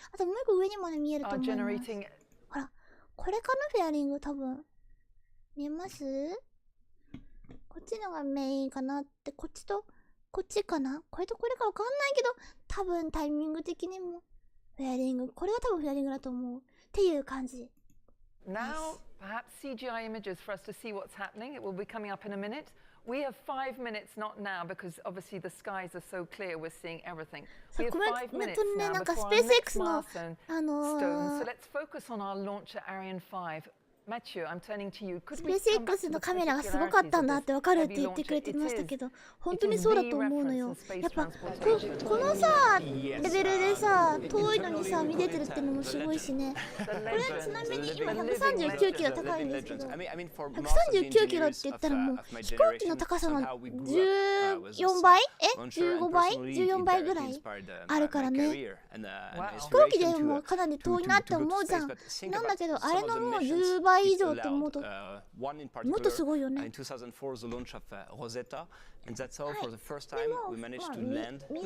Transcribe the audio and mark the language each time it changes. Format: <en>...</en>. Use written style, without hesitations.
<ja>あともう一個上にもね見えると思います。ほら、これかなフェアリング多分。見えます？こっちのがメインかなって、こっちとこっちかな、これとこれかわかんないけど、多分タイミング的にもフェアリング、これが多分フェアリングだと思うっていう感じ。</ja> <en>Now, perhaps CGI images for us to see what's happening. It will be coming up in a minute. We have 5 minutes, not now, because obviously the skies are so clear. We're seeing everything. We have 5 minutes now before our next milestone. So let's focus on our launcher Ariane 5. Mathieu, I'm turning to you.</en> <ja>スペース X のカメラがすごかったんだって分かるって言ってくれてましたけど、本当にそうだと思うのよ。やっぱこのさレベルでさ遠いのにさ見れてるってのもすごいしね。これちなみに今139キロ高いんですけど、139キロって言ったらもう飛行機の高さの14倍15倍14倍ぐらいあるからね。飛行機でもかなり遠いなって思うじゃん。なんだけどあれのもう10倍以上って思うともっとすごいよね。</ja> <en>In 2004, the launch of Rosetta, and that's how for the first time we managed to land.</en>